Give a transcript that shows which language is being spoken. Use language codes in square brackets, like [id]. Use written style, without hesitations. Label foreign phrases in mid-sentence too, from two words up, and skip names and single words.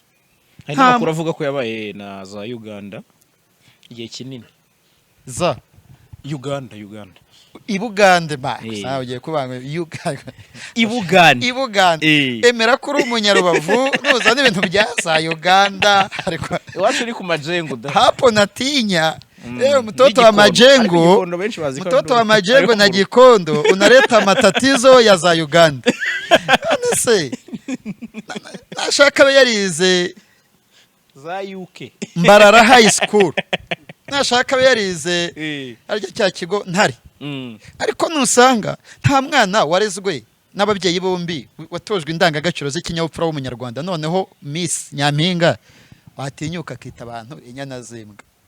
[rw] Hari n'amakuru avuga ko yabaye na za Uganda igihe kinini. Za Uganda. Ibugande ba. Sawa ugiye kubanga Uganda. Ibugande. Emera kuri umunyarubavu nuza n'ibintu bya za Uganda ariko iwacu uri ku majengo da. [sw] Hapo natinya. Mtoto wa majengo. Mtoto wa majengo na Gikondo unaleta matatizo ya za Uganda. [rw] Anese. Nashaka be yarize za UK. Mbarara High School. Nashaka be yarize arya cya kigo ntari. Ariko nusanga nta mwana warezwe n'ababyeyi bombi watojwe indangagaciro z'ikinyabupfura w'umunyarwanda, noneho Miss Nyampinga watinyuka kita abantu inyana zimbwa.